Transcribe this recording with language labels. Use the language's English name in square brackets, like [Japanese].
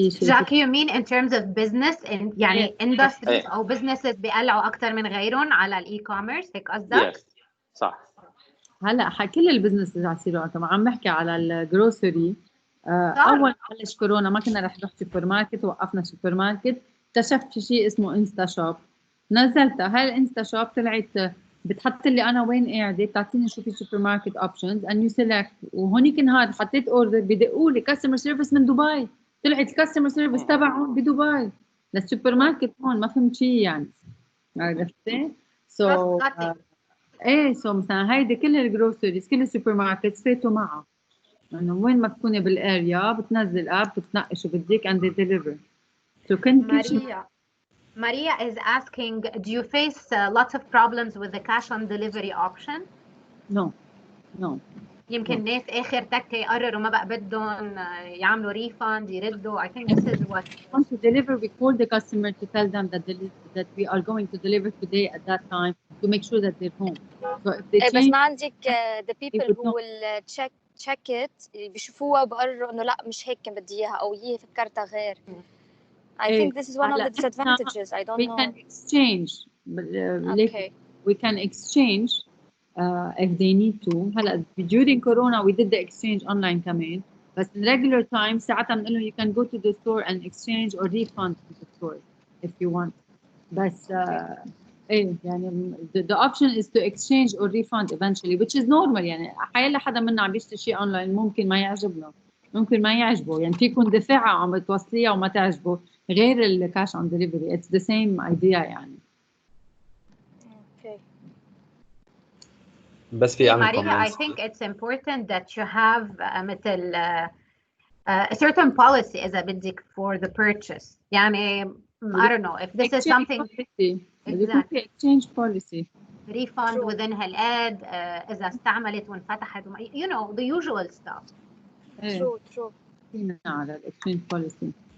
[Arabic] Jack, you mean in terms of business in يعني industries أو businesses بيقلعوا أكتر من غيرهم على الإي-كوميرس، هيك قصدك؟ [English] Yes, صح. [Arabic] هلا كل البزنس رح يصيروا. طبعا عم بحكي على الجروسري. أول ما بلش كورونا ما كنا رح نروح سوبر ماركت، وقفنا سوبر ماركت. اكتشفت في شيء اسمه انستا شوب، نزلتها. هاي الانستا شوب طلعت بتحط لي انا وين قاعده، بتعطيني شو في سوبر ماركت اوبشنز اند يو سيلكت. وهونيك نهار حطيت اوردر بدقوا لي كاستمر سيرفيس من دبي، طلعت الكاستمر سيرفيس تبعهم بدبي للسوبر ماركت هون. ما فهمت شيء يعني، عرفتي؟ سو ايه سو مثلا هيدي كل الجروسريز كل السوبر ماركت فاتوا معها، انه وين ما تكوني بالاريا بتنزل اب بتنقي شو بدك and they deliver. [English] So Maria is asking, do you face lots of problems with the cash on delivery option? No. [Arabic] يمكن ناس آخر تكة يقرروا ما بقى بدهم يعملوا refund يردوا. I think this is what [English] want to deliver. We call the customer to tell them that we are going to deliver today at that time to make sure that they're home. So if they [Arabic] بس ما عندك the people who will check it بيشوفوها بقرروا إنه لا مش هيك كان بدي إياها أو هي فكرتها غير. [English] I think this is one of the disadvantages. I don't know. We can exchange. Okay. We can exchange if they need to. هلا during Corona we did the exchange online كمان. But in regular time ساعتها بنقول لهم you can go to the store and exchange or refund to the store if you want. بس ايه يعني the option is to exchange or refund eventually, which is normal. [Arabic] يعني حيلا حدا منا عم بيشتري شيء اونلاين ممكن ما يعجبنا، ممكن ما يعجبه، يعني فيكم دفعها عم بتوصليها وما تعجبه، غير الكاش اون ديليفري. [English] It's the same idea يعني. Okay. [Arabic] بس في عندي [English] Maria, I think it's important that you have مثل a certain policy إذا بدك for the purchase. يعني I don't know if this is something. Exactly. Exchange policy. Refund within هالقد إذا استعملت وانفتحت you know the usual stuff. True. [Arabic] فينا على الاكسشينج بوليسي.